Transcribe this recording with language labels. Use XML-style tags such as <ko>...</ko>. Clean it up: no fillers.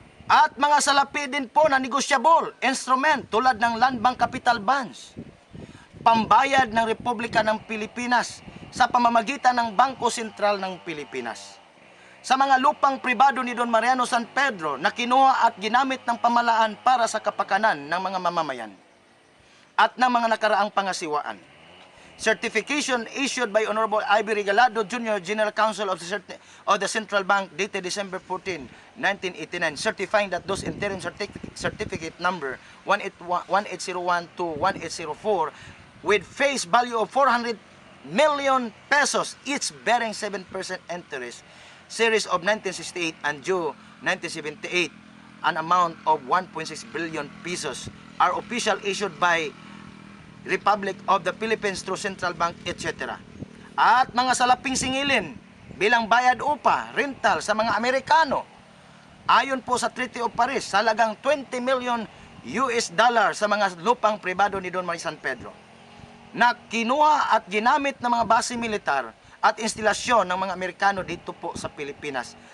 <tl>At mga salapi din po na negosyable instrument tulad ng Land Bank Capital Bonds, pambayad ng Republika ng Pilipinas sa pamamagitan ng Bangko Sentral ng Pilipinas. Sa mga lupang pribado ni Don Mariano San Pedro na kinuha at ginamit ng pamahalaan para sa kapakanan ng mga mamamayan at ng mga nakaraang pangasiwaan.</tl> <en>Certification issued by Honorable Ivy Regalado, Jr., General Counsel of the Central Bank, dated December 14, 1989, certifying that those interim certificate number 1801 to 1804 with face value of 400 million pesos, each bearing 7% interest, series of 1968 and due 1978, an amount of 1.6 billion pesos, are official issued by Republic of the Philippines through Central Bank, etc.</en> <tl>At mga salaping singilin bilang bayad upa, rental sa mga Amerikano, ayon po sa Treaty of Paris, sa halagang 20 million US dollar sa mga lupang pribado ni Don Maria San Pedro, na kinuha at ginamit ng mga base militar at instalasyon ng mga Amerikano dito po sa Pilipinas.</tl>